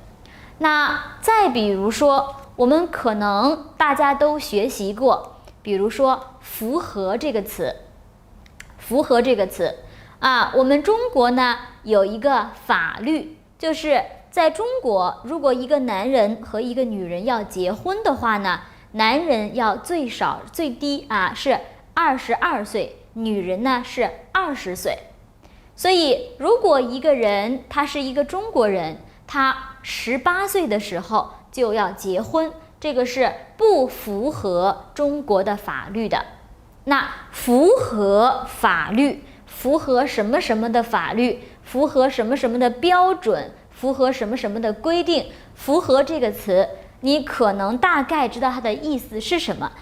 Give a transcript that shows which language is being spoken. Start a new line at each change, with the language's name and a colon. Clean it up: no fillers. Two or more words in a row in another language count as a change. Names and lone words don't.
Chinese: 那再比如說，我們可能大家都學習過，比如说符合这個詞，符合這個詞啊，我們中國呢有一個法律，就是在中國，如果一個男人和一個女人要結婚的話呢，男人要最低啊是22歲，女人呢是20歲。所以如果一個人他是一個中國人，他18歲的時候就要結婚，這個是不符合中國的法律的。那符合法律，符合什麼什麼的法律，符合什麼什麼的標準，符合什麼什麼的規定，符合這個詞，你可能大概知道它的意思是什麼。